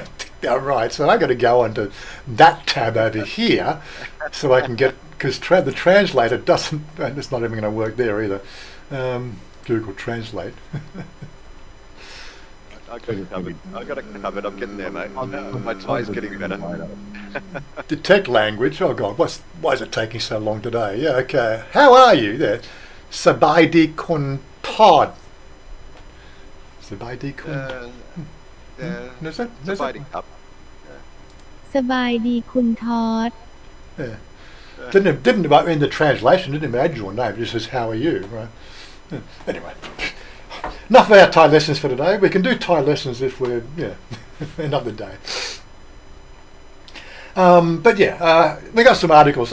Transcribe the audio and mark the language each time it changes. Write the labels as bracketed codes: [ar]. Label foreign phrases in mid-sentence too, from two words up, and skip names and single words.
[en] All right, so I've got to go onto that tab over here so I can get, because the translator doesn't, and it's not even going to work there either. Google Translate. I got it covered. I'm getting there, mate. My Thai's getting better. Detect language. Oh God, why is it taking so long today? Yeah, okay. How are you there? [th] สบายดีคุณ Todd. สบายดีคุณ. Sabaidi up. สบายดีคุณทอด [en] Yeah. Didn't in the translation didn't even add your name. It just says how are you, right? Anyway, enough of our Thai lessons for today. We can do Thai lessons if we're another day. But we got some articles.